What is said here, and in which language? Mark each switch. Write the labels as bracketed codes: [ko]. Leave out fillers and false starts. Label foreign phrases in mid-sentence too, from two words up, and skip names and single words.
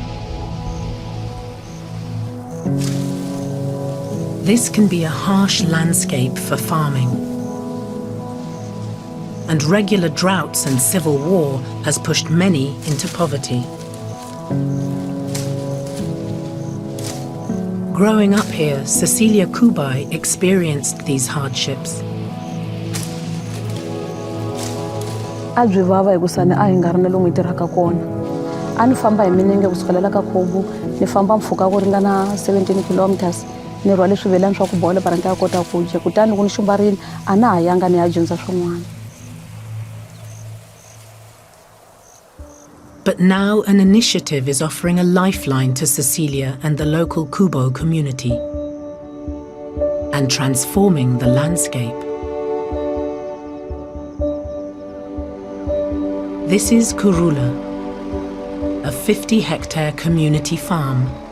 [en] This can be a harsh landscape for farming. And regular droughts and civil war has pushed many into poverty. Growing up here, Cecilia Kubai experienced these hardships. [ts] A byi vava hikusani a hi nga ri na lomu hi tirhaka kona. A ni famba hi milenge kusukela ka Khobu, ni famba mpfhuka ku ringana 17 kilometers. Ni rhwale swivelani swa ku bola para ni ta kota ku dya. Kutani loko ni xumbarile a na ha yanga ni ya dyondza swin'wana. [en] But now an initiative is offering a lifeline to Cecilia and the local Kubo community and transforming the landscape. This is Kurula, a 50-hectare community farm.